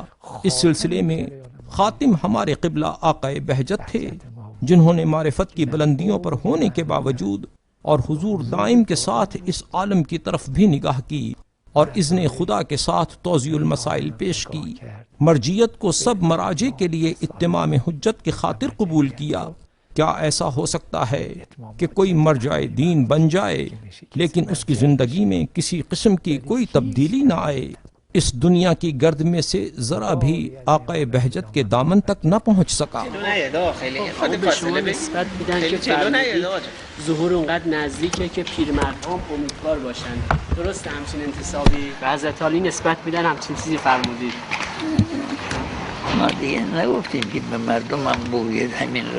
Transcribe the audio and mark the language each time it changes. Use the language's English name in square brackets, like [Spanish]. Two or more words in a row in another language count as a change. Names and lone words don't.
[Urdu] اس سلسلے میں خاتم ہمارے قبلہ آقائے بہجت تھے جنہوں نے معرفت کی بلندیوں پر ہونے کے باوجود اور حضور دائم کے ساتھ اس عالم کی طرف بھی نگاہ کی اور اذن خدا کے ساتھ توضیح المسائل پیش کی، مرجیت کو سب مراجع کے لیے اتمام حجت کی خاطر قبول کیا، کیا ایسا ہو سکتا ہے کہ کوئی مر جائے، دین بن جائے، لیکن اس کی زندگی میں کسی قسم کی کوئی تبدیلی نہ آئے، اس دنیا کی گرد میں سے ذرا بھی آقا بہجت کے دامن تک نہ پہنچ سکا؟ [Persian] به شما نسبت میدن که فرمودید ظهور اونقدر نزدیکه که پیرمردها هم امیدوار باشن. درست همچین انتصابی به حضرت علی نسبت میدن، همچین چیزی فرمودید. ما دیگه نگفتیم که به مردم هم بگوید همین را.